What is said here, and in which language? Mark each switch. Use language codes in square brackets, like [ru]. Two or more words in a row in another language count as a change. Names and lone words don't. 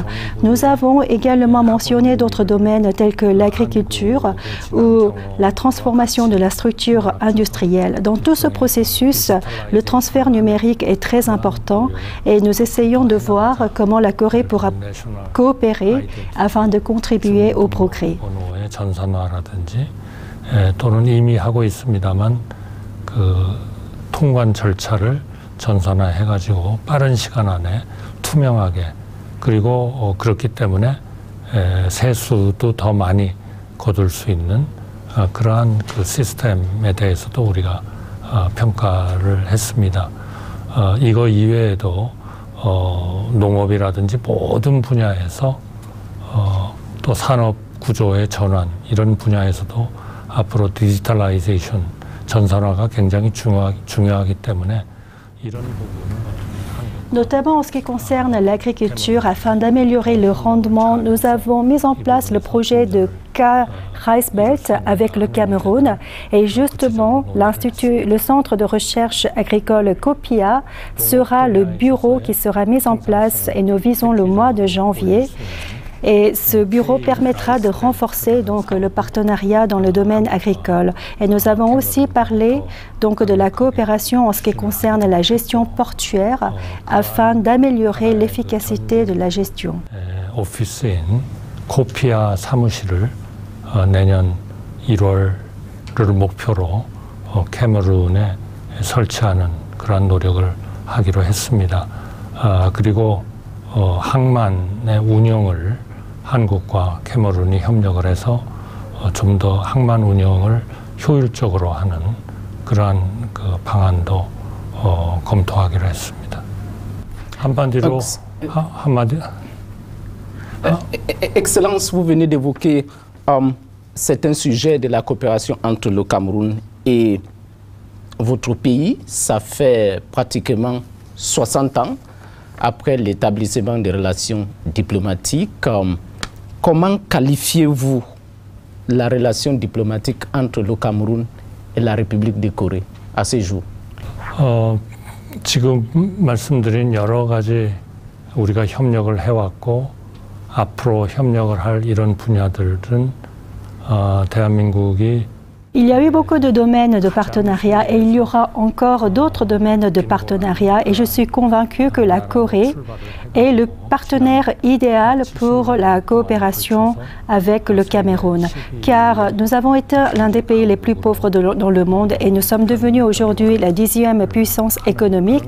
[fr] Nous avons également mentionné d'autres domaines tels que l'agriculture ou la transformation de la structure industrielle. Dans tout ce processus, le transfert numérique est très important et nous essayons de voir comment la Corée pourra coopérer afin de contribuer au progrès. [ko] 또는 이미 하고 있습니다만 그 통관 절차를 전산화해가지고 빠른 시간 안에 투명하게 그리고 그렇기 때문에 세수도 더 많이 거둘 수 있는 그러한 그 시스템에 대해서도 우리가 평가를 했습니다. 이거 이외에도 농업이라든지 모든 분야에서 또 산업 구조의 전환 이런 분야에서도 앞으로 디지털라이제이션 전산화가 굉장히 중요하기 때문에 이런 부분은 [fr] Notamment en ce qui concerne l'agriculture, afin d'améliorer le rendement, nous avons mis en place le projet de Rice Belt avec le Cameroun et justement le centre de recherche agricole COPIA sera le bureau qui sera mis en place et nous visons le mois de janvier. Et ce bureau permettra de renforcer donc le partenariat dans le domaine agricole. Et nous avons aussi parlé donc de la coopération en ce qui concerne la gestion portuaire afin d'améliorer l'efficacité de la gestion. [ko] 오피스인 코피아 사무실을 내년 1월을 목표로 캐머룬에 설치하는 그런 노력을 하기로 했습니다. 그리고 항만의 운영을 한국과 캐머룬이 협력을 해서 좀 더 항만 운영을 효율적으로 하는 그러한 그 방안도 검토하기로 했습니다. 한마디로 [fr] Excellence, vous venez d'évoquer certains sujets de la coopération entre le Cameroun et votre pays. Ça fait pratiquement 60 ans après l'établissement des relations diplomatiques. Comment qualifiez-vous la relation diplomatique entre le Cameroun et la République de Corée à ce jour? [ko] 지금 말씀드린 여러 가지 우리가 협력을 해왔고 앞으로 협력을 할 이런 분야들은 대한민국이 [fr] Il y a eu beaucoup de domaines de partenariat et il y aura encore d'autres domaines de partenariat et je suis convaincue que la Corée est le partenaire idéal pour la coopération avec le Cameroun, car nous avons été l'un des pays les plus pauvres dans le monde et nous sommes devenus aujourd'hui la 10e puissance économique.